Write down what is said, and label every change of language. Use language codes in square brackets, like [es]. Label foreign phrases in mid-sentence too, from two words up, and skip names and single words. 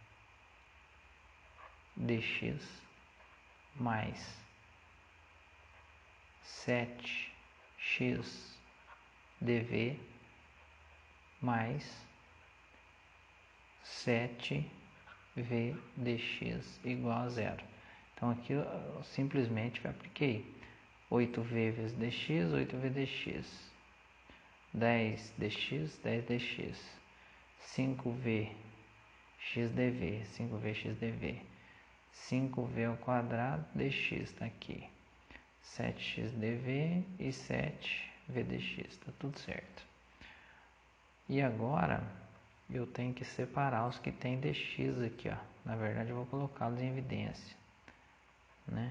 [pt] dx mais 7x dv mais 7v dx igual a zero. Então aqui eu simplesmente apliquei 8v vezes dx, 8v dx, 10 dx, 10 dx, 5v x dv, 5v x dv, 5v ao quadrado dx está aqui, 7x dv e 7v dx, está tudo certo. E agora eu tenho que separar os que tem dx aqui, ó. Na verdade eu vou colocá-los em evidência, né?